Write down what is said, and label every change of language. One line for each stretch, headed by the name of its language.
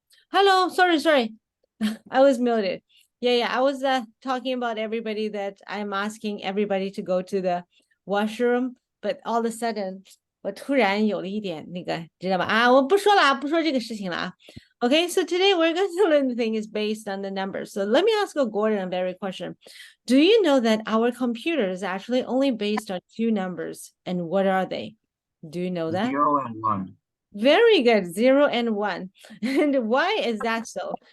English: Hello, sorry. I was muted. Yeah, I was talking about everybody that I'm asking everybody to go to the washroom, but all of a sudden
Chinese: 我突然有了一点那个，知道吧？啊，我不说了啊，不说这个事情了啊。
English: Okay, so today we're going to learn the thing is based on the numbers. So let me ask a Gordon a very question. Do you know that our computer is actually only based on 2 numbers? And what are they? Do you know that? 0 and 1. Very good. 0 and 1. And why is that so?